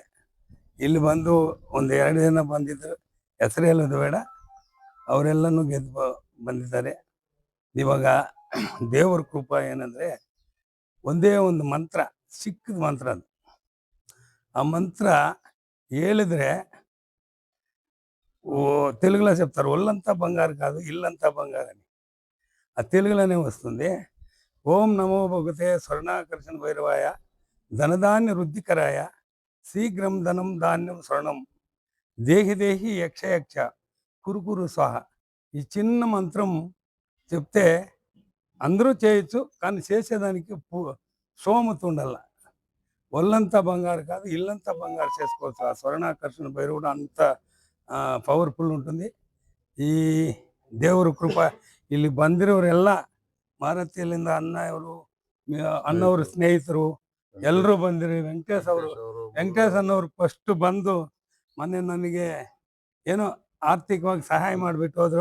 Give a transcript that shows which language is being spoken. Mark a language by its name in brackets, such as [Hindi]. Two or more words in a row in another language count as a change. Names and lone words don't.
[Kannada] ಇಲ್ಲಿ ಬಂದು ಒಂದು 2 ದಿನ ಬಂದಿದ್ದರು, ಹೆಸರು ಹೇಳೋದು ಬೇಡ, ಅವರೆಲ್ಲನೂ ಗೆದ್ದು ಬಂದಿದ್ದಾರೆ. ಇವಾಗ ದೇವರ ಕೃಪಾ ಏನಂದರೆ ಒಂದೇ ಒಂದು ಮಂತ್ರ, ಚಿಕ್ಕದ ಮಂತ್ರ ಅದು. ಆ ಮಂತ್ರ ಹೇಳಿದ್ರೆ [Telugu] తెలుగులో చెప్తారు, ఒళ్ళంతా బంగారు కాదు ఇల్లంతా బంగారని. ఆ తెలుగులోనే వస్తుంది. [Sanskrit] ఓం నమో భగవతే స్వర్ణాకర్షణ భైరవాయ ధనధాన్య వృద్ధికరాయ శీఘ్రం ధనం ధాన్యం స్వర్ణం దేహి దేహి యక్ష యక్ష కురుకురు స్వాహ. [Telugu] ఈ చిన్న మంత్రం చెప్తే అందరూ చేయొచ్చు, కానీ చేసేదానికి సోమత ఉండాల. ఒళ్ళంతా బంగారు కాదు ఇల్లంతా బంగారు చేసుకోవచ్చు. ఆ స్వర్ణాకర్షణ భైరవుడు అంత ಪವರ್ಫುಲ್ ఉంటుంది. [Kannada] ಈ ದೇವರ ಕೃಪಾ ಇಲ್ಲಿ ಬಂದಿರೋರೆಲ್ಲ ಮಾರತಿಯಲ್ಲಿಂದ ಅಣ್ಣವ್ರ ಸ್ನೇಹಿತರು ಎಲ್ಲರೂ ಬಂದಿರಿ. ವೆಂಕಟೇಶ್ ಅನ್ನೋರು ಫಸ್ಟ್ ಬಂದು ಮೊನ್ನೆ ನನಗೆ ಏನೋ ಆರ್ಥಿಕವಾಗಿ ಸಹಾಯ ಮಾಡಿಬಿಟ್ಟು ಹೋದ್ರು.